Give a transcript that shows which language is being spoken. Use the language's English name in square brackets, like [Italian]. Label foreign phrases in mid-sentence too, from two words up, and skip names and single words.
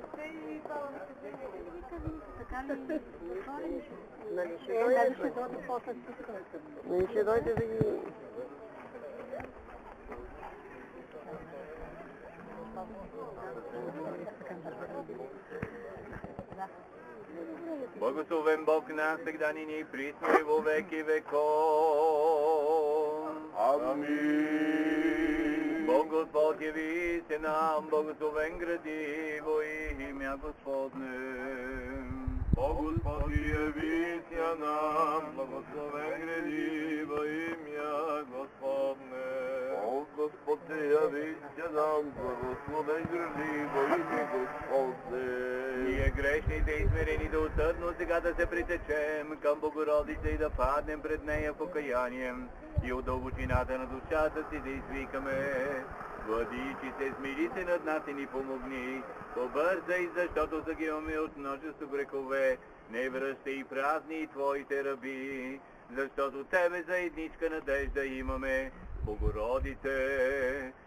[Bulgarian] Нали ще дойде да ги... [Church Slavic] Благословен Бог наш, сега нині и присно и во веки веков. Амин. Бог Господ яви се нам, благословен гради во имя Господне. Бог Господ яви се нам, благословен гради во имя Господне. Бог Господ яви се нам, благословен гради во имя Господне. [Bulgarian] Ние грешните и смирените усърдно сега да се притечем към Богородица и да паднем пред нея покаянием и от дълбочината на душата си да извикаме: Владичице, смири се над нас и ни помогни, побързай, защото загиваме от множество грехове, не връщай празни Твоите раби, защото Тебе за едничка надежда имаме, Богородице.